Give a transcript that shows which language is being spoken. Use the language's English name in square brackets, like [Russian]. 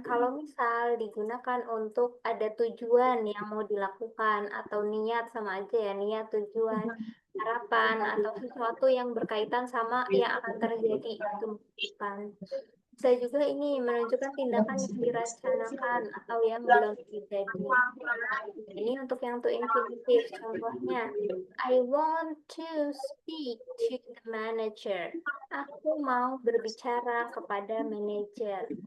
[Indonesian] Kalau misal digunakan untuk ada tujuan yang mau dilakukan atau niat sama aja ya, niat, tujuan, harapan atau sesuatu yang berkaitan sama yang akan terjadi itu kan. Bisa juga ini menunjukkan tindakan yang dirancangkan atau yang belum terjadi. Ini untuk yang to infinitive. Contohnya, [English] I want to speak to the manager. [Indonesian] Aku mau berbicara kepada manajer.